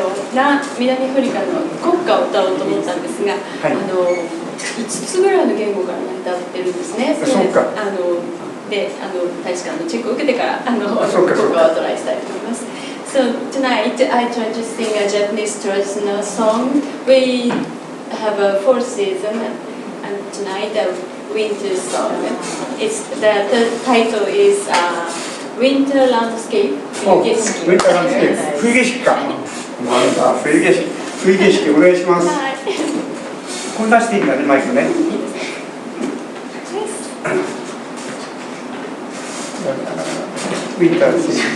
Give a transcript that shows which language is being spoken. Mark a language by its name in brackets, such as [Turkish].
[Japanese] 南アフリカの国歌を歌おうと思ったんですが、5つぐらいの言語から成り立ってるんですね。そうか。で、大使館のチェックを受けてから国歌をトライしたいと思います。 [English] So tonight I try to sing a Japanese traditional song. We have a 4th season, and tonight the winter song. The title is Winter Landscape. [Japanese] 冬景色。冬景色か。なんだ、冬景色お願いします。これ出していいんだね、マイクね。ウィンターです。